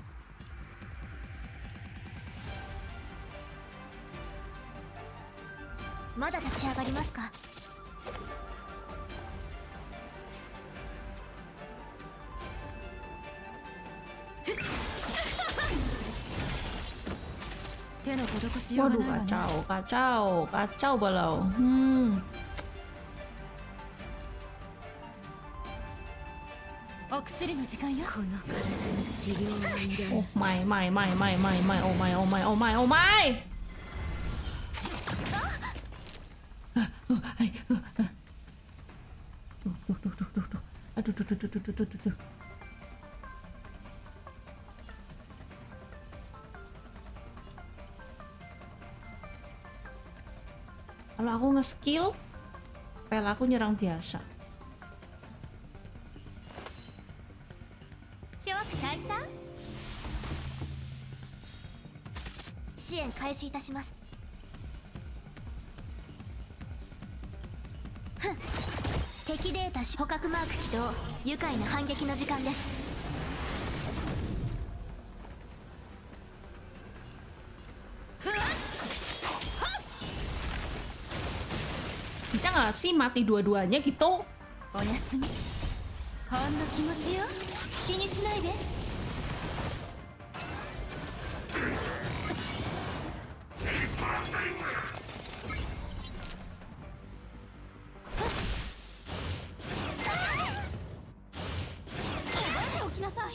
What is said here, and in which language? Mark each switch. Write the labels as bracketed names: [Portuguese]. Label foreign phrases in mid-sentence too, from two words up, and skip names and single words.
[Japanese] まだ立ち上がりますか。手の施しようが [Indonesian] Waduh [Japanese] ないわね。 [Indonesian] kacau, kacau, kacau balau. [English] Oh my, my, my, my, my, my, oh my, oh my, oh my, oh my. [Indonesian] Aduh, duh, duh, duh, duh, duh, duh, duh. Kalau aku nge-skill, pel aku nyerang biasa. [Japanese] 諸悪退散。支援開始いたします。ふん。敵データ捕獲マーク起動。愉快な反撃の時間です。 [Indonesian] Bisa nggak sih mati dua-duanya gitu? [Japanese] おやすみ。ほんの気持ちよ。気にしないで。起きなさい。